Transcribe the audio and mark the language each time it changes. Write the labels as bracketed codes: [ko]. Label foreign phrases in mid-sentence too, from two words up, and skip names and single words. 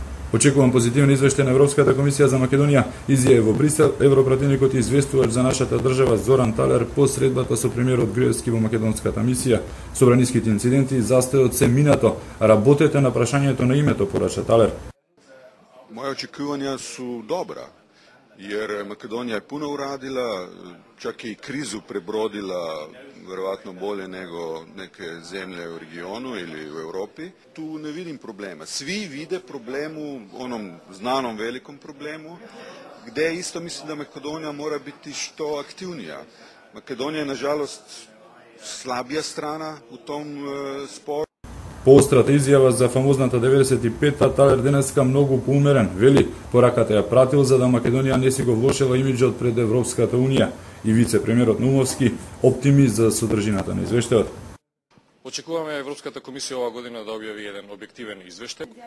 [mk] Очекувам позитивен извештај на Европската комисија за Македонија, изјави во Брисел европративникот и известувач за нашата држава Зоран Талер по средбата со премиерот Груевски во македонската мисија. Собраниските инциденти и застојот се минато, работете на прашањето на името, порача Талер. [sr] Моje očekivanja su dobra, jer Makedonija je puno uradila, čak je i krizu prebrodila verovatno bolje nego neke zemlje u regionu ili u Europi. Tu ne vidim problema. Svi vide problemu, onom znanom velikom problemu, gde isto mislim da Makedonija mora biti što aktivnija. Makedonija je, nažalost, slabija strana u tom sporu. [mk] По острата изјава за фамозната 95-та, Талер денеска многу поумерен, вели, пораката ја пратил за да Македонија не си го влошила имиџот пред Европската Унија и вице-премиерот Наумовски оптимист за содржината на извештајот. Очекуваме Европската комисија ова година да објави еден објективен извештај.